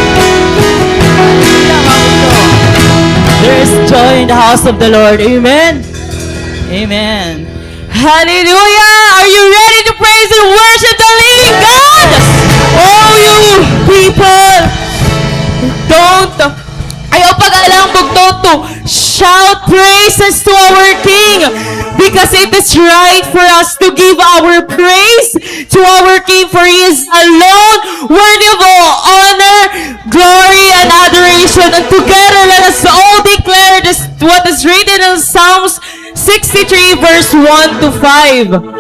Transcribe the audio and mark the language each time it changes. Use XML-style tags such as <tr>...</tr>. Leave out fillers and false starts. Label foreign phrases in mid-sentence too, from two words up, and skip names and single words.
<en>There is joy in the house of the Lord. Amen. Amen. Hallelujah! Are you ready to praise and worship the living God? Oh, you people! Don't!</en> <war>Ayaw pag-alang bugto</war> <en>to shout praises to our King because it is right for us to give our praise to our King, for He is alone worthy of all honor, glory, and adoration. And together let us all declare this, what is written in Psalms 63 verse 1 to 5.</en>